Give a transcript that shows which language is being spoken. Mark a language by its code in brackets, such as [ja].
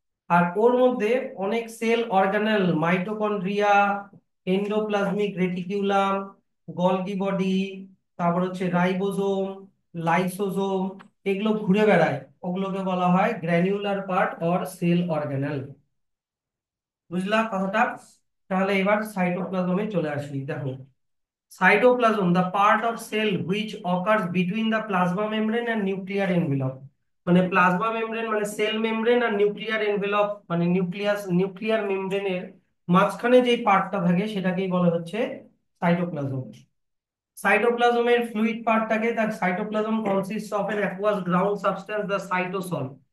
[bn] আর ওর মধ্যে অনেক sell organelle, mitochondria, endoplasmic reticulum, Golgi body, তারপর হচ্ছে রাইবোজোম, লাইসোজোম, এগুলো ঘুরে বেড়ায়। ওগুলোকে বলা হয় [en] Granular part or cell organelle. [bn] বুঝলা কথাটা? তাহলে এবার সাইটোপ্লাজমে চলে আসি। [en] দেখো, cytoplasm, the part of cell which occurs between the plasma membrane and nuclear envelope। [bn] মানে প্লাজমা মেমব্রেন মানে সেল মেমব্রেন আর নিউক্লিয়ার এনভেলপ মানে নিউক্লিয়ার মেমব্রেনের মাঝখানে যে পার্টটা থাকে সেটাকেই বলা হচ্ছে সাইটোপ্লাজম। সাইটোপ্লাজমের ফ্লুইড পার্টটাকে, তার [en] Cytoplasm consists of an aqueous ground substance the cytosol.